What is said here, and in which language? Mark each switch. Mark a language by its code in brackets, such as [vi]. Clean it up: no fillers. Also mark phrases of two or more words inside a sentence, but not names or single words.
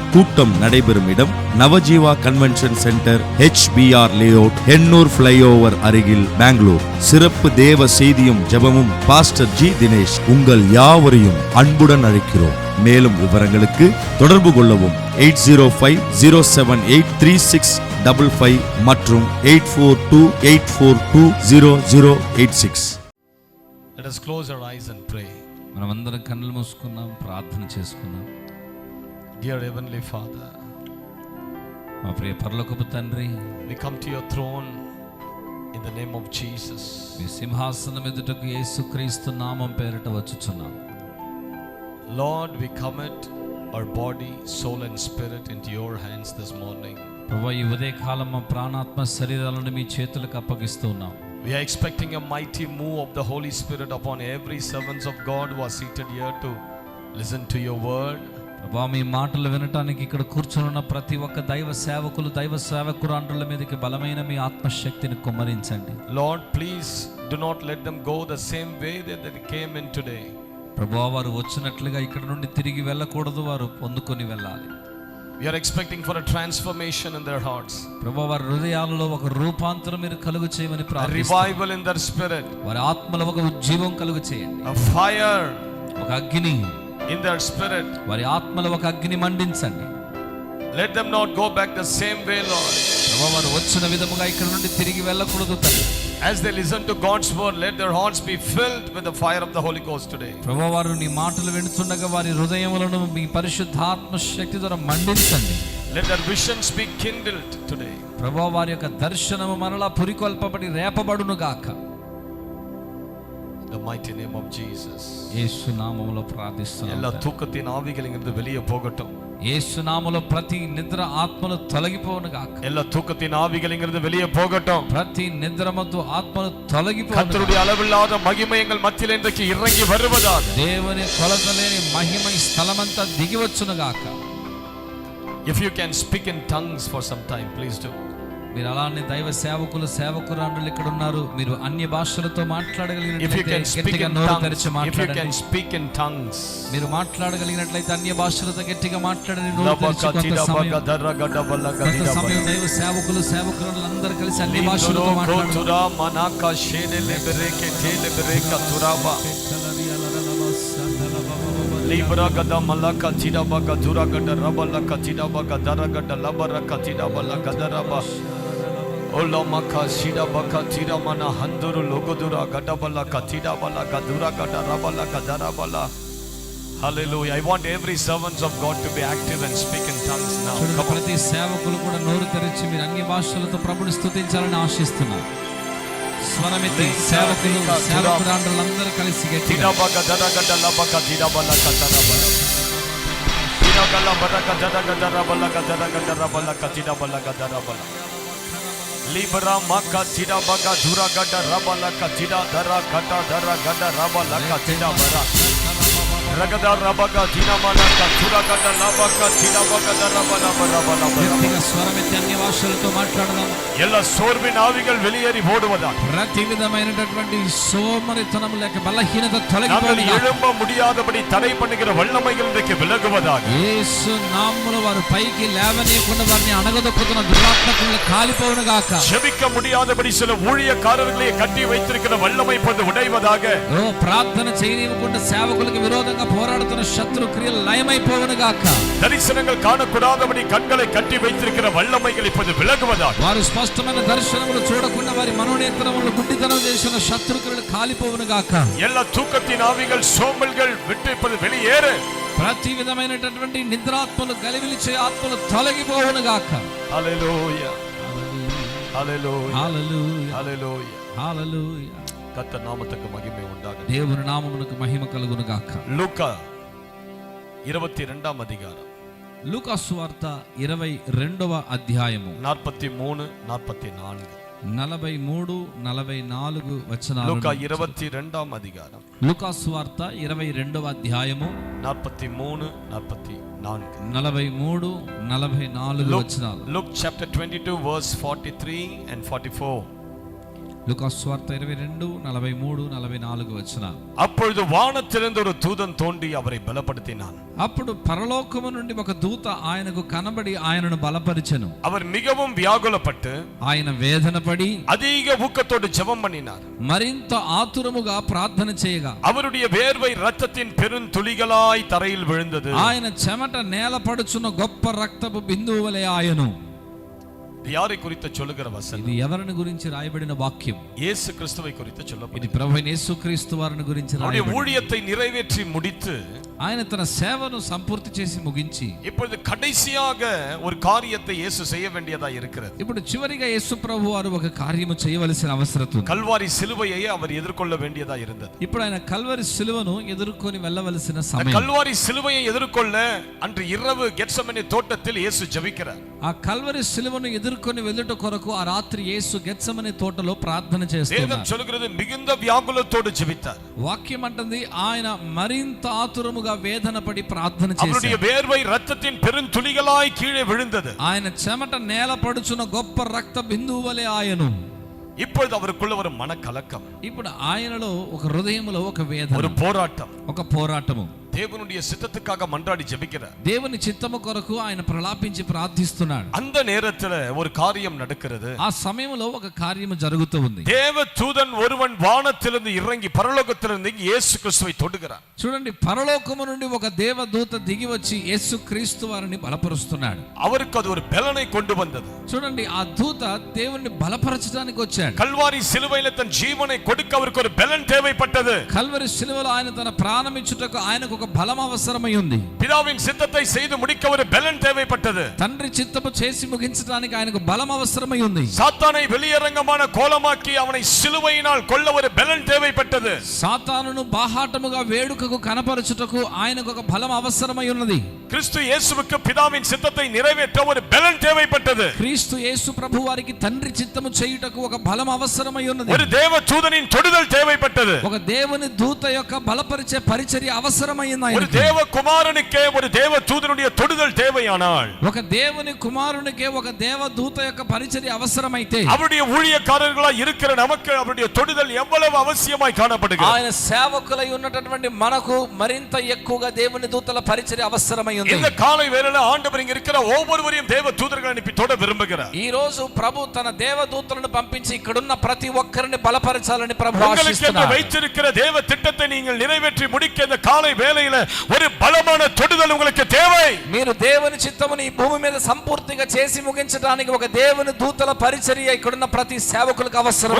[ta] கூட்டம் நடைபெறும் இடம் நவஜீவா கன்வென்ஷன் சென்டர், HBR லேஅவுட், எண்ணூர் ஃப்ளைஓவர் அருகில், பெங்களூர். சிறப்பு தேவ செய்தியும் ஜெபமும் பாஸ்டர் ஜி தினேஷ் உங்கள் யாவரையும் அன்புடன் அழைக்கிறோம். மேலும் விவரங்களுக்கு தொடர்பு கொள்ளவும் 8050783655 மற்றும் 8428420086. [en] Let us close our eyes and pray. [te] మనమందరం కన్నులు మూసుకున్నాం, ప్రార్థన చేసుకున్నాం. [en] Dear Heavenly Father, [te] మా ప్రియ పరలోకపు తండ్రి, [en] we come to your throne in the name of Jesus. [te] మీ సింహాసనం ఎదుటకు యేసుక్రీస్తు నామం పేరిట వచ్చుచున్నాం. [en] Lord, we commit our body, soul and spirit into your hands this morning. [te] ప్రభువా, ఈ ఉదయ కాలం మా ప్రాణాత్మ శరీరాలను మీ చేతులకు అప్పగిస్తూ ఉన్నాం. [en] We are expecting a mighty move of the Holy Spirit upon every servants of God who are seated here to listen to your word. [te] ప్రభువా, మీ మాటలు వినటానికి ఇక్కడ కూర్చున్న ప్రతి ఒక్క దైవ సేవకులు, దైవ సేవకురాండ్రుల మీదకి బలమైన మీ ఆత్మశక్తిని కుమ్మరించండి. [en] Lord, please do not let them go the same way that they came in today. [te] ప్రభువా, వారు వచ్చినట్లుగా ఇక్కడ నుండి తిరిగి వెళ్ళకూడదు, వారు పొందుకొని వెళ్ళాలి. [en] We are expecting for a transformation in their hearts. [te] ప్రభువా, వారి హృదయాలలో ఒక రూపాంతరం మీరు కలుగు చేయమని [en] A [te] ప్రార్థిస్తున్నాం. [en] revival in their spirit. [te] వారి ఆత్మలో ఒక ఉజ్జీవం కలుగు చేయండి. [en] A fire [te] ఒక అగ్ని [en] in their spirit. [te] వారి ఆత్మలో ఒక అగ్ని మండించండి. [en] Let them not go back the same way, Lord. [te] ప్రభువా, వారు వచ్చిన విధముగా ఇక్కడ నుండి తిరిగి వెళ్ళకూడదు తండ్రి. [en] As they listen to God's word, let their hearts be filled with the fire of the Holy Ghost today. [te] ప్రభువా, వారు నీ మాటలు వినుచుండగా వారి హృదయములను మీ పరిశుద్ధాత్మ శక్తి ద్వారా మండించండి. [en] Let their visions be kindled today. [te] ప్రభువా, వారి యొక్క దర్శనము మరలా పురికొల్పబడి రేపబడును గాక. [en] The mighty name of Jesus. [te] యేసు నామములో [ta] எல்லா [te] ప్రార్థిస్తున్నాము. [ta] தூக்கத்தின் ஆவிகளிலிருந்து வெளியே போகட்டும். [te] యేసు నామములో ప్రతి నిద్ర ఆత్మలు తొలగిపోవును గాక. [ta] எல்லா தூக்கத்தின் ஆவிகளிலிருந்து வெளியே போகட்டும். [te] ప్రతి నిద్రమత్తు ఆత్మలు తొలగిపోవును. [ta] கர்த்தருடைய அளவில்லாத மகிமை எங்கள் மத்தியில் இன்றைக்கு இறங்கி வருவதாக. [te] దేవుని కొలతలేని మహిమ ఈ స్థలమంతా దిగి వచ్చును గాక. [en] If you can speak in tongues for some time, please do. [te] మీరు అలానే దైవ సేవకులు సేవకురాండ్రులు ఇక్కడ ఉన్నారు. మీరు అన్య భాషలతో [en] If you [te] మాట్లాడగలిగినట్లయితే [en] can speak [te] గట్టిగా [en] in [te] నోరు [en] tongues, [te] తెరిచి [en] if you can [te] మాట్లాడండి. [en] speak in tongues. [te] మీరు మాట్లాడగలిగినట్లయితే అన్య భాషలతో గట్టిగా మాట్లాడండి. నోరు తెరిచి కొంత సమయం దైవ సేవకులు సేవకురాండ్రులు అందరూ కలిసి అన్య భాషలతో Libra gada malaka tida baga dura gada rabala katida baga dara gada labara katida bala gada raba ola maka shida baka tida mana handuru logodura gada bala katida bala gadura gada rabala gada rabala. [en] Hallelujah. I want every servants of God to be active and speak in tongues now. [te] ప్రతి సేవకులు కూడా నోరు తెరిచి మీరు అన్య భాషలతో ప్రభుని స్తుతించాలని ఆశిస్తున్నారు. స్వరమెత్తి సేవకులు సేవకురాండ్రులందరూ కలిసి గట్టిగా baga dara gada labaka tida bala katara bala tida gala baraka dara gada rabala gada gada rabala katida bala gada rabala Libra maka tida baga dura gada rabala katida dara kata dara gada rabala katida bara ragada rabaga tina malaka dura gada labaka tida baga dara bala rabala గట్టిగా స్వరమెత్తి అన్య భాషలతో మాట్లాడదాం. [ta] எல்லா சோர்வின் ஆவிகள் வெளியேறி ஓடுவதாக [te] ప్రతి విధమైనటువంటి సోమరితనం లేక బలహీనత [ta] நாங்கள் [te] తొలగిపోవాలి. [ta] எழும்ப முடியாதபடி தடை பண்ணுகிற வல்லமைகள் இன்றைக்கு விலகுவதாக [te] యేసు నామములో వారు పైకి లేవనీయకుండా వారిని అణగదొక్కుతున్న దురాత్మకులను కాలిపోవును గాక. [ta] ஜெபிக்க முடியாதபடி சில ஊழியக்காரர்களை கட்டி வைத்திருக்கிற வல்லமை இப்போது உடைவதாக [te] ఓ ప్రార్థన చేయనివ్వకుండా సేవకులకు విరోధంగా పోరాడుతున్న శత్రు క్రియలు లయమైపోవును గాక. [ta] தரிசனங்கள் காணக்கூடாதபடி கண்களை கட்டி வைத்திருக்கிற வல்லமைகள் இப்போது விலகுவதாக [te] వారు స్పష్టమైన దర్శనములు చూడకుండా వారి మనోనేత్రములను గుడ్డితనం చేసిన శత్రుక్రియలు కాలిపోవును గాక. [ta] எல்லா தூக்கத்தின் ஆவிகள் சோம்பல்கள் விட்டு இப்போது வெளியேறு [te] ప్రతి విధమైనటువంటి నిద్రాత్మలు గలివిలిచే ఆత్మలు తొలగిపోవును గాక. [ta] ஹalleluya ஹalleluya [te] హల్లెలూయా [ta] ஹalleluya [te] హల్లెలూయా. [ta] கர்த்தர் நாமத்துக்கு மகிமை உண்டாகட்டும். [te] దేవుని నామమునకు మహిమ కలుగును గాక. [ta] லூக்கா 22 அதிகாரம் [te] లూకా సువార్త 22వ అధ్యాయము [ta] 43 44 [te] 43 44 వచనాలు. [ta] லூக்கா 22 அதிகாரம் [te] లూకా సువార్త 22వ అధ్యాయము [ta] 43 44 [te] 43 44 వచనాలు. [en] Luke chapter 22 verse 43 and 44. [te] లూకా సువార్త 22 43 44 వచనాలు. [ta] அப்பொழுது வானத்திலிருந்து ஒரு தூதன் தோன்றி அவரை பலப்படுத்தினான். [te] అప్పుడు పరలోకము నుండి ఒక దూత ఆయనకు కనబడి ఆయనను బలపరిచెను. [ta] அவர் மிகவும் வியாகுலப்பட்டு [te] ఆయన వేదనపడి [ta] அதிக ஊக்கத்தோடு ஜெபம் பண்ணினார். [te] మరింత ఆతురముగా ప్రార్థన చేయగా [ta] அவருடைய வேர்வை இரத்தத்தின் பெருந்துளிகளாய் தரையில் விழுந்தது. [te] ఆయన చెమట నేలపడుచున్న గొప్ప రక్తపు బిందువు వలె ఆయను. [ta] யாரை குறித்து சொல்லுகிற வசனம்? [te] ఇది ఎవరిని గురించి రాయబడిన వాక్యం? [ta] இயேசு கிறிஸ்துவை குறித்து [te] ఇది [ta] சொல்லப்படுகிறது. [te] ప్రభువైన యేసుక్రీస్తు వారిని గురించి [ta] அவருடைய [te] రాయబడింది. [ta] ஊழியத்தை நிறைவேற்றி முடித்து [te] ఆయన తన సేవను సంపూర్తి చేసి ముగించి [ta] இப்பொழுது கடைசியாக ஒரு காரியத்தை இயேசு செய்ய வேண்டியதா இருக்கிறது. [te] ఇప్పుడు చివరిగా యేసు ప్రభు వారు ఒక కార్యము చేయవలసిన అవసరం ఉంది. [ta] கல்வாரி சிலுவையை அவர் எதிர்கொள்ள வேண்டியதா இருந்தது. [te] ఇప్పుడు ఆయన కల్వరి సిలువను ఎదుర్కొని వెళ్ళవలసిన [ta] அந்த [te] సమయం. [ta] கல்வாரி சிலுவையை எதிர்கொள்ள அன்று இரவு கெத்செமனே தோட்டத்தில் இயேசு ஜெபிக்கிறார். [te] ఆ కల్వరి సిలువను ఎదుర్కొని వెళ్ళుట కొరకు ఆ రాత్రి యేసు గెత్సెమనే తోటలో ప్రార్థన చేస్తున్నారు. [ta] வேதம் சொல்கிறது மிகுந்த வியாகுலத்தோடு ஜெபித்தார். [te] వాక్యం అంటుంది ఆయన మరింత ఆతురముగా వేదన పడి ప్రార్థన [ta] அவருடைய [te] చేశారు. [ta] வேர்வை இரத்தத்தின் பெருந்துளிகளாய் கீழே விழுந்தது. [te] ఆయన చెమట నేల పడుచున్న గొప్ప రక్త బిందువు వలె ఆయను. [ta] இப்பொழுது அவருக்குள்ள ஒரு மனக்கலக்கம், [te] ఇప్పుడు ఆయనలో ఒక హృదయములో ఒక వేదన, [ta] ஒரு போராட்டம். [te] ఒక పోరాటము. [ta] தேவனுடைய சித்தத்துக்காக மன்றாடி ஜெபிக்கிறார். [te] దేవుని చిత్తము కొరకు ఆయన ప్రలాపించి ప్రార్థిస్తున్నాడు. [ta] அந்த நேரத்துல ஒரு காரியம் நடக்கிறது. [te] ఆ సమయంలో ఒక కార్యము జరుగుతూ ఉంది. [ta] தேவ தூதன் ஒருவன் வானத்திலிருந்து இறங்கி பரலோகத்திலிருந்து இயேசு கிறிஸ்துவை தொடுகிறார். [te] చూడండి, పరలోకము నుండి ఒక దేవదూత దిగి వచ్చి యేసుక్రీస్తు వారిని బలపరుస్తున్నాడు. [ta] அவருக்கு அது ஒரு பலனை கொண்டு வந்தது. [te] చూడండి, ఆ దూత దేవుణ్ణి బలపరచడానికి వచ్చాడు. [ta] கல்வாரி சிலுவையில தன் ஜீவனை கொடுக்க அவருக்கு ஒரு பலன் தேவைப்பட்டது. [te] కల్వరి శిలువలో ఆయన తన ప్రాణం ఇచ్చుటకు ఆయనకు ఒక బలం అవసరమై ఉంది. [ta] பிதாவின் சித்தத்தை செய்து முடிக்க ஒரு பலன் தேவைப்பட்டது. [te] తండ్రి చిత్తము చేసి ముగించడానికి ఆయనకు బలం అవసరమై ఉంది. [ta] சாத்தானை வெளியரங்கமான கோலமாக்கி அவனை சிலுவையினால் கொல்ல ஒரு பலன் தேவைப்பட்டது. [te] సాతానును బాహాటముగా వేడుకకు కనపరచుటకు ఆయనకు ఒక బలం అవసరమై ఉన్నది. [ta] கிறிஸ்து இயேசுவுக்கு பிதாவின் சித்தத்தை நிறைவேற்ற ஒரு பலன் தேவைப்பட்டது. [te] క్రీస్తు యేసు ప్రభు వారికి తండ్రి చిత్తము చేయుటకు ఒక బలం అవసరమై ఉన్నది. [ta] ஒரு தேவ தூதனின் தொடுதல் தேவைப்பட்டது. [te] ఒక దేవుని దూత యొక్క బలపరిచే పరిచర్య అవసరమై అవసరమైంది [ta] ஒரு [te] ఆయనకి. [ta] தேவ குமாரனுக்கே ஒரு தேவ தூதனுடைய தொடுதல் தேவையானால், [te] ఒక దేవుని కుమారునికే ఒక దేవదూత యొక్క పరిచర్య అవసరమైతే, [ta] அவருடைய ஊழியக்காரர்களா இருக்கிற நமக்கு அவருடைய தொடுதல் எவ்வளவு அவசியமாய் காணப்படுகிறது. [te] ఆయన సేవకులై ఉన్నటువంటి మనకు మరింత ఎక్కువగా దేవుని దూతల పరిచర్య అవసరమై ఉంది. [ta] இந்த காலை வேளையில ஆண்டவர் இங்க இருக்கிற ஒவ்வொருவரையும் தேவ தூதர்கள் அனுப்பி தொட விரும்புகிறார். [te] ఈ రోజు ప్రభు తన దేవదూతలను పంపించి ఇక్కడున్న ప్రతి ఒక్కరిని బలపరచాలని ప్రభు [ta] உங்களுக்கு [te] ఆశిస్తున్నాడు. [ta] வைத்திருக்கிற தேவ திட்டத்தை நீங்கள் நிறைவேற்றி முடிக்க இந்த காலை வேளையில ஒரு பலமான தொடுதல் உங்களுக்கு தேவை. [te] మీరు దేవుని చిత్తముని ఈ భూమి మీద సంపూర్తిగా చేసి ముగించడానికి ఒక దేవుని దూతల పరిచర్య ఇక్కడున్న ప్రతి సేవకులకు అవసరమై